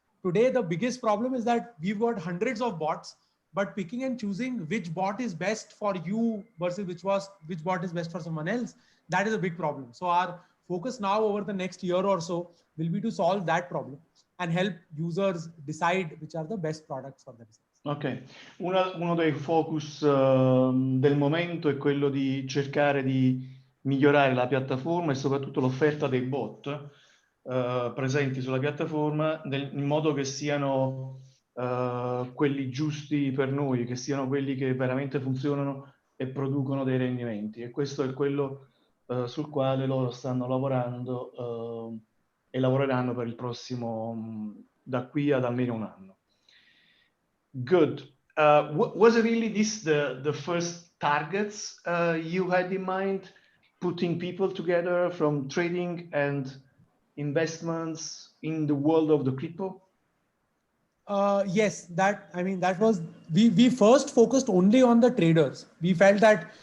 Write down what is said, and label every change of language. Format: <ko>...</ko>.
<en>Today, the biggest problem is that we've got hundreds of bots, but picking and choosing which bot is best for you versus which bot is best for someone else, that is a big problem. So our focus now over the next year or so will be to solve that problem and help users decide which are the best products for themselves.</en> <it>Ok, uno dei focus del momento è quello di cercare di migliorare la piattaforma e soprattutto l'offerta dei bot presenti sulla piattaforma in modo che siano quelli giusti per noi, che siano quelli che veramente funzionano e producono dei rendimenti. E questo è quello sul quale loro stanno lavorando e lavoreranno per il prossimo, da qui ad almeno 1 anno.</it> <en>Good. Was it really this the first targets you had in mind, putting people together from trading and investments in the world of the crypto? Yes, that was, we first focused only on the traders. We felt that</en>